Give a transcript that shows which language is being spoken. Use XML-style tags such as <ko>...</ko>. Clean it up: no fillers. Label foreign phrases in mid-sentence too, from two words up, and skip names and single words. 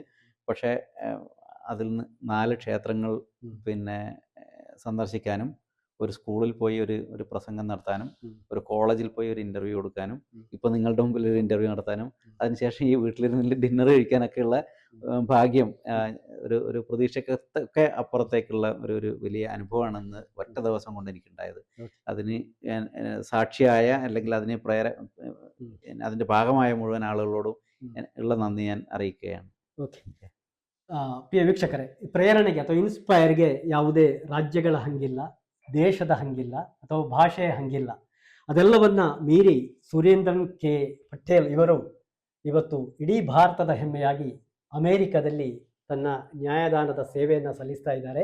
<ml>പക്ഷേ അതിൽ നിന്ന് 4 ക്ഷേത്രങ്ങൾ പിന്നെ സന്ദർശിക്കാനും, ഒരു സ്കൂളിൽ പോയി ഒരു പ്രസംഗം നടത്താനും, ഒരു കോളേജിൽ പോയി ഒരു ഇൻ്റർവ്യൂ കൊടുക്കാനും, ഇപ്പോൾ നിങ്ങളുടെ മുമ്പിൽ ഒരു ഇൻ്റർവ്യൂ നടത്താനും, അതിനുശേഷം ഈ വീട്ടിലിരുന്ന് ഡിന്നർ കഴിക്കാനൊക്കെയുള്ള ഭാഗ്യം ഒരു പ്രതീക്ഷയ്ക്കൊക്കെ അപ്പുറത്തേക്കുള്ള ഒരു വലിയ അനുഭവമാണെന്ന് ഒറ്റ ദിവസം കൊണ്ട് എനിക്കുണ്ടായത്. അതിന് സാക്ഷിയായ അല്ലെങ്കിൽ അതിൻ്റെ ഭാഗമായ മുഴുവൻ ആളുകളോടും ഉള്ള നന്ദി ഞാൻ അറിയിക്കുകയാണ്.</ml> <kn>ಓಕೆ ಪ್ರಿಯ ವೀಕ್ಷಕರೇ, ಪ್ರೇರಣೆಗೆ ಅಥವಾ ಇನ್ಸ್ಪೈರ್ಗೆ ಯಾವುದೇ ರಾಜ್ಯಗಳ ಹಂಗಿಲ್ಲ, ದೇಶದ ಹಂಗಿಲ್ಲ ಅಥವಾ ಭಾಷೆಯ ಹಂಗಿಲ್ಲ. ಅದೆಲ್ಲವನ್ನ ಮೀರಿ ಸುರೇಂದ್ರನ್ ಕೆ ಪಟೇಲ್ ಇವರು ಇವತ್ತು ಇಡೀ ಭಾರತದ ಹೆಮ್ಮೆಯಾಗಿ ಅಮೇರಿಕಾದಲ್ಲಿ ತನ್ನ ನ್ಯಾಯದಾನದ ಸೇವೆಯನ್ನು ಸಲ್ಲಿಸ್ತಾ ಇದ್ದಾರೆ.</kn>